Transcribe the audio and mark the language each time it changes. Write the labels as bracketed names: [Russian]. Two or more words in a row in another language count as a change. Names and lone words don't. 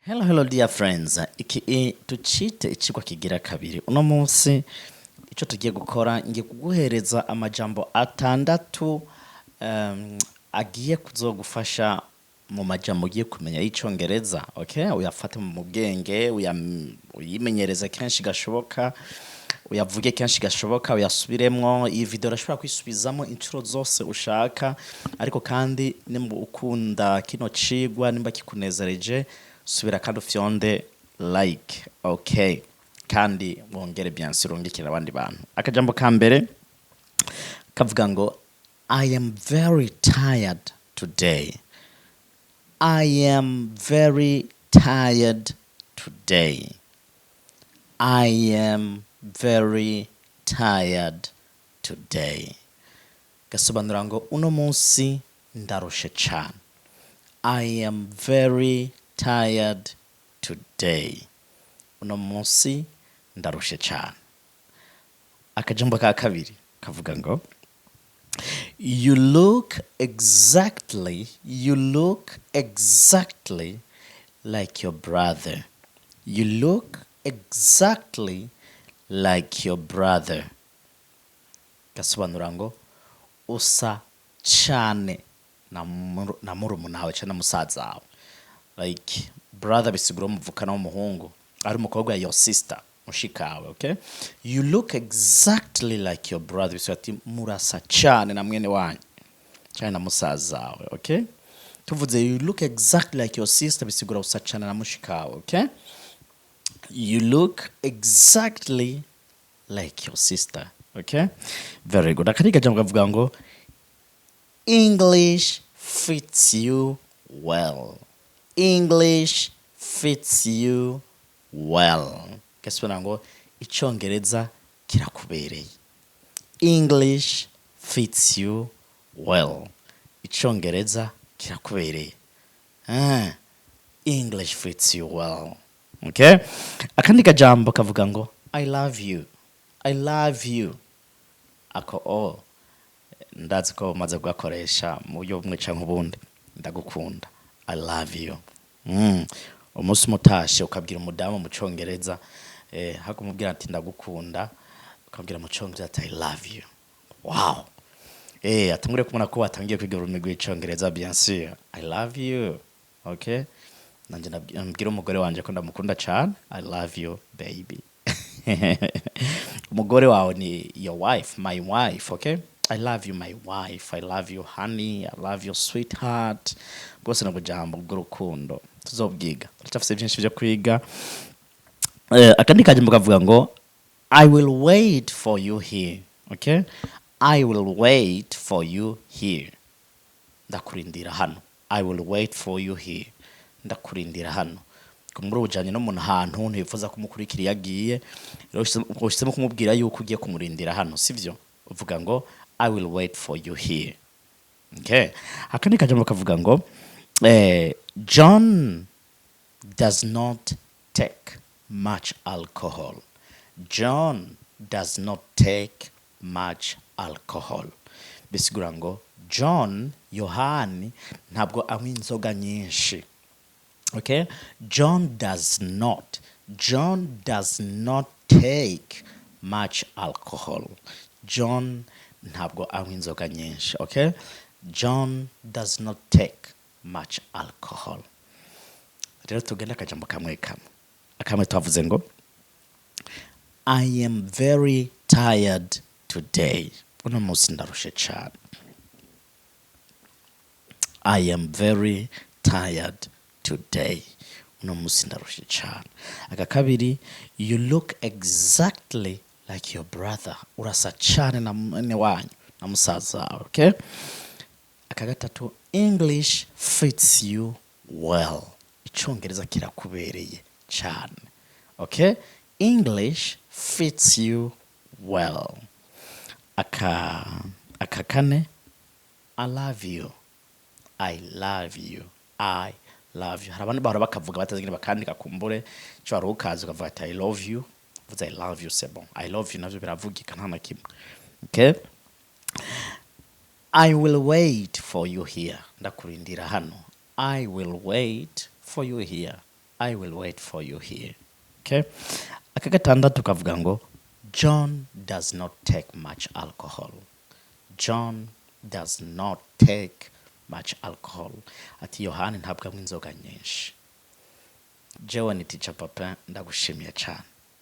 [English] Hello dear friends. [Rundi] Tucite icigwa kigira kabiri. Uno munsi ico tugiye gukora ngiye kuguhereza amajambo atandatu agiye kuzogufasha mu majambo ugiye kumenya y'icongereza. Okay? Uyafate mu bwenge, uyimenyereze kenshi gashoboka, uyavuge kenshi gashoboka, uyasubiremwo. Iyi video urashobora kwisubizamo incuro zose ushaka, ariko kandi nimba ukunda kino cigwa, nimba kikunezereje, subira kandi ufyonde like. Okay, kandi wongere [French] bien sûr [Rundi] ungikira abandi bantu. Akajambo ka mbere kavuga ngo [English] I am very tired today. I am very tired today. I am very tired today. [Rundi] Gasobanura ngo uno munsi ndarushe cyane. [English] I am very tired today. [Rundi] Uno munsi ndarushe cyane. Akajambo ka kabiri kavuga ngo [English] you look exactly like your brother. You look exactly like your brother. [Rundi] Gasobanura ngo usa cyane na murumuna wawe cyane musaza wawe. [English] Like brother [Rundi] bisigura umuvukana w'umuhungu, ari umukobwa [English] your sister [Rundi] mushikawe. Okay, [English] you look exactly like your brother [Rundi] bisigura ati murasa cyane na mwene wanyu cyane na musaza wawe. Okay, tuvuze [English] you look exactly like your sister [Rundi] bisigura usa cyane na mushikawe. [English] Okay, you look exactly like your sister. Okay, very good. [Rundi] Akandi jambo kavuga ngo [English] English fits you well. English fits you well. [Rundi] Gasobanura ngo icongereza kirakubereye. [English] English fits you well. [Rundi] Icongereza kirakubereye. [English] English fits you well. [Rundi] Okay? Akandi kajambo kavuga ngo [English] I love you. I love you. [Rundi] Ako ndazi ko maze kugakoresha mu buryo bumwe canke ubundi. Ndagukunda. [English] I love you. [Rundi] Umunsi mutashe ukabwira umudamu mu congereza hakumubwira ati ndagukunda, ukabwira mu congereza ati [English] I love you. [Rundi] Wow. Atangure kumuna ko watangiye kwiga ururimi rw'icongereza [French] bien sûr. [English] I love you. [Rundi] Okay? Nanje nabwira umugore wanje ko ndamukunda cyane. [English] I love you baby. [Rundi] Umugore wawe ni [English] your wife, my wife. Okay? I love you my wife. I love you honey. I love you sweetheart. [Rundi] Gose no bujambo bw'urukundo tuzobwiga. Turacafise byinshi byo kwiga. Akandi kajambo kavuga ngo [English] I will wait for you here. Okay? I will wait for you here. [Rundi] Ndakurindira hano. [English] I will wait for you here. [Rundi] Ndakurindira hano. Kumuri ujanye no muntu hantu ntifuza kumukurikira yagiye. Ushitsemo kumubwira yuko ugiye kumurindira hano, sivyo? Uvuga ngo [English] I will wait for you here. Okay. [Rundi] Akandi kajambo kavuga ngo [English] John does not take much alcohol. John does not take much alcohol. [Rundi] Bisigura ngo John Yohani ntabwo anywa inzoga nyinshi. Okay? [English] John does not take much alcohol. [Rundi] John ntabwo anywa inzoga nyinshi. Okay? [English] John does not take much alcohol. [Rundi] Rero tugenda akajambo kamwe akamwe twavuze ngo [English] I am very tired today. [Rundi] Uno munsi ndarushe cyane. [English] I am very tired today. [Rundi] Uno munsi ndarushe cyane. Aka kabiri [English] you look exactly like your brother. [Rundi] Urasa cyane na mwene wanyu na musaza wawe. [English] Okay? [Rundi] Aka gatatu [English] English fits you well. [Rundi] Icongereza kirakubereye cyane. [English] Okay? English fits you well. [Rundi] Aka kane [English] I love you. I love you. I love you. [Rundi] Harabandi bahora bakavuga batazigire bakandika kumbure cyo arukaza ukavuga ati [English] I love you. Vuza I love you [French] c'est bon. [English] I love you [Rundi] navyo biravugika nta na kimwe. [English] Okay? I will wait for you here. [Rundi] Ndakurindira hano. [English] I will wait for you here. I will wait for you here. Okay? [Rundi] Aka gatandatu kavuga ngo [English] John does not take much alcohol. John does not take much alcohol. [Rundi] Ati Yohani ntabwo anywa inzoga nyinshi. Jewe ni Teacher Papin, ndagushimiye cyane.